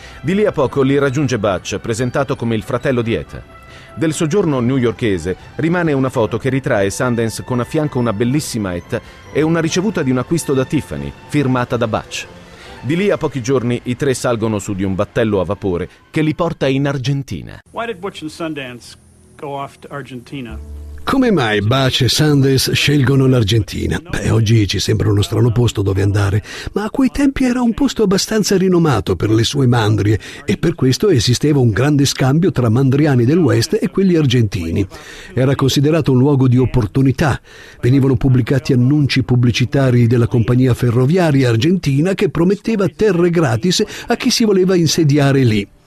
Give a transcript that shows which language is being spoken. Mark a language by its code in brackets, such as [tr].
[it] Di lì a poco li raggiunge Butch, presentato come il fratello di Etta. Del soggiorno newyorkese rimane una foto che ritrae Sundance con a fianco una bellissima Etta e una ricevuta di un acquisto da Tiffany, firmata da Butch. Di lì a pochi giorni i tre salgono su di un battello a vapore che li porta in Argentina. [en] Why did Butch and Sundance go off to Argentina? [it] Come mai Butch e Sundance scelgono l'Argentina? Beh, oggi ci sembra uno strano posto dove andare, ma a quei tempi era un posto abbastanza rinomato per le sue mandrie e per questo esisteva un grande scambio tra mandriani del West e quelli argentini. Era considerato un luogo di opportunità. Venivano pubblicati annunci pubblicitari della compagnia ferroviaria argentina che prometteva terre gratis a chi si voleva insediare lì.